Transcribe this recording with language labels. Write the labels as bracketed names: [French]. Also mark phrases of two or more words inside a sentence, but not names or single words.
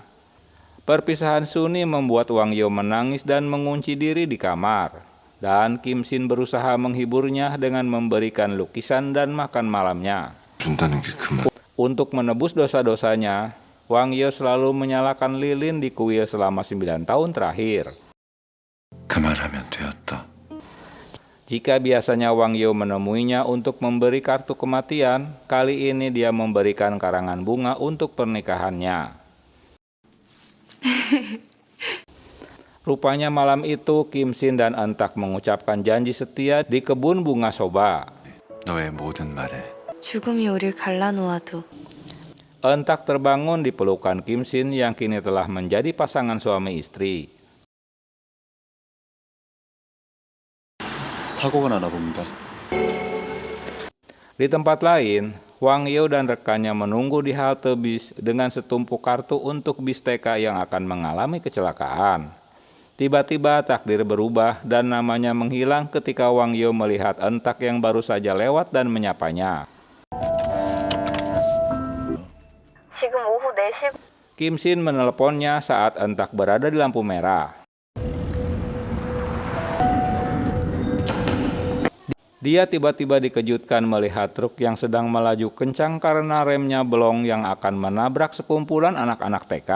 [Indonesian] Perpisahan Suni membuat Wang Yeo menangis dan mengunci diri di kamar. Dan Kim Shin berusaha menghiburnya dengan memberikan lukisan dan makan malamnya. Untuk menebus dosa-dosanya, Wang Yeo selalu menyalakan lilin di kuil selama 9 tahun terakhir. [Korean] 그만하면 되었다. [Indonesian] Jika biasanya Wang Yeo menemuinya untuk memberi kartu kematian, kali ini dia memberikan karangan bunga untuk pernikahannya. Rupanya malam itu Kim Shin dan Entak mengucapkan janji setia di kebun bunga soba. [Korean] 너의 모든 말에 죽음이 우릴 갈라놓아도 [Indonesian] Entak terbangun di pelukan Kim Shin yang kini telah menjadi pasangan suami istri. [Korean] 사고가 나나 봅니다. [Indonesian] Di tempat lain, Wang Yeo dan rekannya menunggu di halte bis dengan setumpuk kartu untuk bis TK yang akan mengalami kecelakaan. Tiba-tiba takdir berubah dan namanya menghilang ketika Wang Yeo melihat Entak yang baru saja lewat dan menyapanya. [Korean] 지금 오후 4시. [Indonesian] Kim Shin meneleponnya saat Entak berada di lampu merah. Dia tiba-tiba dikejutkan melihat truk yang sedang melaju kencang karena remnya belong yang akan menabrak sekumpulan anak-anak TK.